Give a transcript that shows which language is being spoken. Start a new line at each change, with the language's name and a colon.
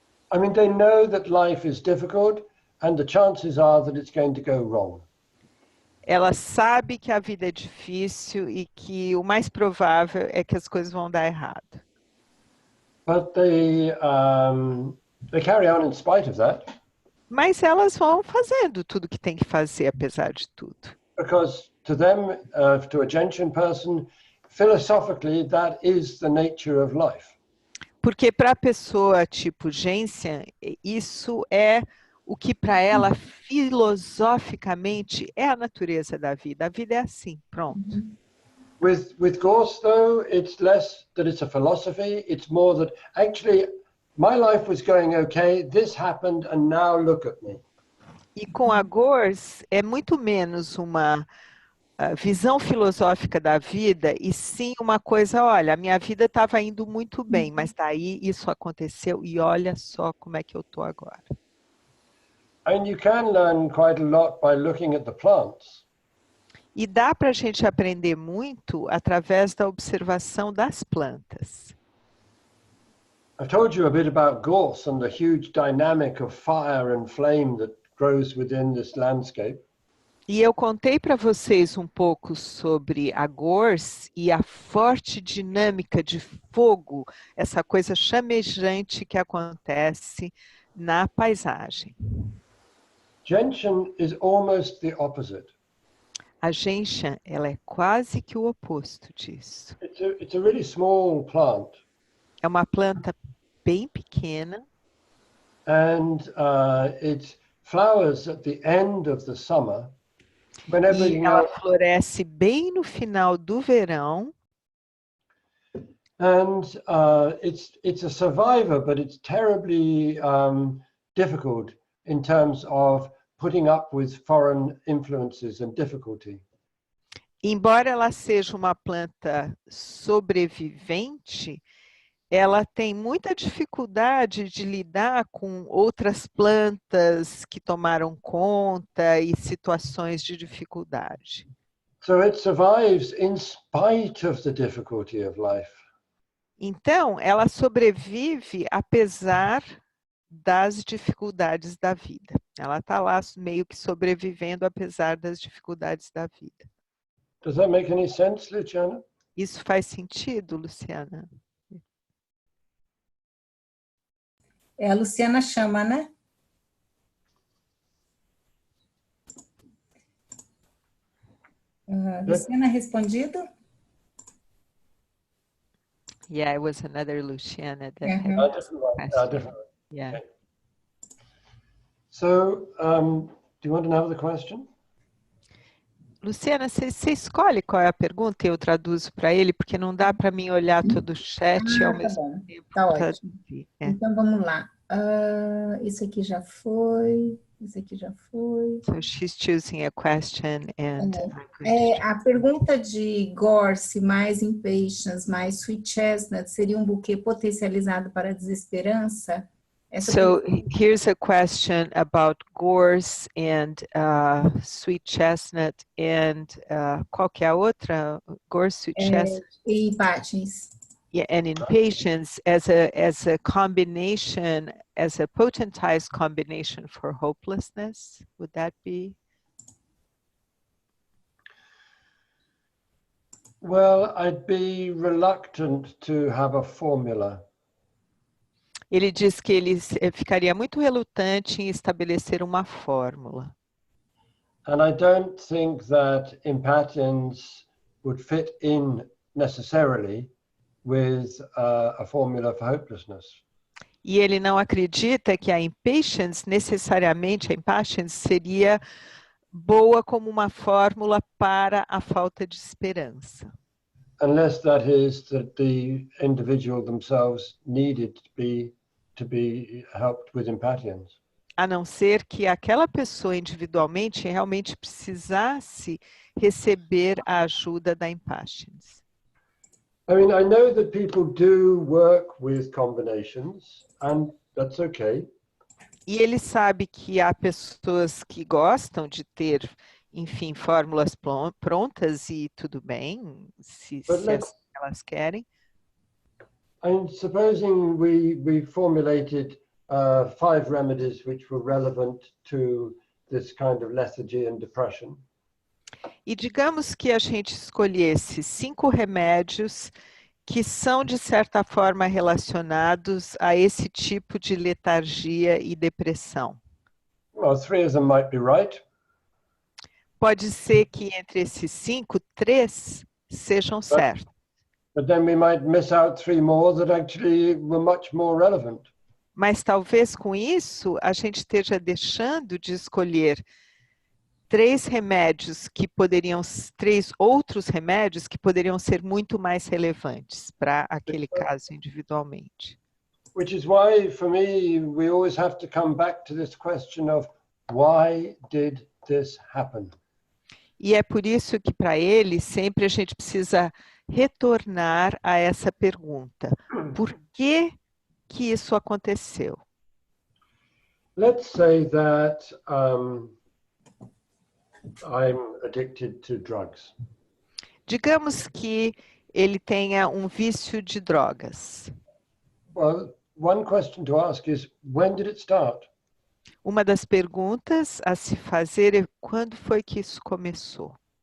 English: I mean, they know that life is difficult and the chances are that it's going to go wrong.
Portuguese: Ela sabe que a vida é difícil e que o mais provável é que as coisas vão dar errado.
English: But they carry on in spite of that.
Portuguese: Mas elas vão fazendo tudo que tem que fazer, apesar de tudo.
English: Because to them, to a Gentian person, philosophically, that is the nature of life.
Portuguese: Porque para a pessoa tipo Gentian, isso é o que para ela filosoficamente é a natureza da vida. A vida é assim, pronto.
English: With Gorse, though, it's less that it's a philosophy. It's more that actually my life was going okay. This happened, and now look at me.
Portuguese: E com a Gorse é muito menos uma visão filosófica da vida e sim uma coisa, olha, a minha vida estava indo muito bem, mas daí isso aconteceu e olha só como é que eu estou agora.
English: And you can learn quite a lot by looking at the plants.
Portuguese: E dá para a gente aprender muito através da observação das plantas.
English: I've told you a bit about Gorse and the huge dynamic of fire and flame that grows within this landscape.
Portuguese: E eu contei para vocês um pouco sobre a Gorse e a forte dinâmica de fogo, essa coisa chamejante que acontece na paisagem.
English: Gentian is almost the opposite.
Portuguese: A Gentian, ela é quase que o oposto disso.
English: It's a really small plant.
Portuguese: É uma planta bem pequena.
English: And it flowers at the end of the summer. When everything
Portuguese: E ela
English: else,
Portuguese: floresce bem no final do verão.
English: and it's a survivor, but it's terribly difficult in terms of putting up with foreign influences and difficulty.
Portuguese: Embora ela seja uma planta sobrevivente, ela tem muita dificuldade de lidar com outras plantas que tomaram conta e situações de dificuldade. So it survives in spite of the difficulty of life. Então, ela sobrevive apesar das dificuldades da vida. Ela está lá meio que sobrevivendo apesar das dificuldades da vida.
English: Does that make any sense, Luciana?
Portuguese: Isso faz sentido, Luciana? A Luciana chama, né? Luciana, respondido?
English: Yeah, it was another Luciana that had Uhum. Different one. question. Different one. Yeah. Okay. So, do you want another question?
Portuguese: Luciana, você escolhe qual é a pergunta e eu traduzo para ele, porque não dá para mim olhar todo o chat e ao Tá mesmo bom, tempo tá ótimo. traduzir. É. Então, vamos lá. Esse aqui já foi, esse aqui já foi.
English: So she's choosing a question and I'm going to
Portuguese: A pergunta de Gorse, mais impatience, mais sweet chestnut, seria um buquê potencializado para a desesperança?
English: So here's a question about gorse and sweet chestnut and
Portuguese: qual que é a outra?
English: Gorse, sweet chestnut.
Portuguese: E impatience.
English: Yeah, and impatience as a combination, as a potentized combination for hopelessness. Would that be? Well, I'd be reluctant to have a formula.
Portuguese: Ele diz que ele ficaria muito relutante em estabelecer uma fórmula.
English: And I don't think that impatience would fit in necessarily with a formula for hopelessness.
Portuguese: E ele não acredita que a impatience, necessariamente, a impatience seria boa como uma fórmula para a falta de esperança.
English: Unless that is that the individual themselves needed to be helped with impatience.
Portuguese: A não ser que aquela pessoa individualmente realmente precisasse receber a ajuda da impatience.
English: I mean, I know that people do work with combinations, and that's okay.
Portuguese: E ele sabe que há pessoas que gostam de ter, enfim, fórmulas prontas e tudo bem, se elas querem.
English: I'm supposing we formulated 5 remedies which were relevant to this kind of lethargy and depression.
Portuguese: E digamos que a gente escolhesse 5 remédios que são, de certa forma, relacionados a esse tipo de letargia e depressão.
English: Well, 3 of them might be right.
Portuguese: Pode ser que entre esses 5, 3 sejam certos.
English: But then we might miss out 3 more that actually were much more relevant.
Portuguese: Mas talvez com isso a gente esteja deixando de escolher 3 remédios que poderiam, 3 outros remédios que poderiam ser muito mais relevantes para aquele caso individualmente.
English: Which is why, for me, we always have to come back to this question of why did this happen?
Portuguese: E é por isso que para ele sempre a gente precisa retornar a essa pergunta. Por que isso aconteceu?
English: Let's say that I'm addicted to drugs.
Portuguese: Digamos que ele tenha um vício de drogas.
English: Well, one question to ask is, when did it start?
Portuguese: Uma das perguntas a se fazer é quando foi que isso começou?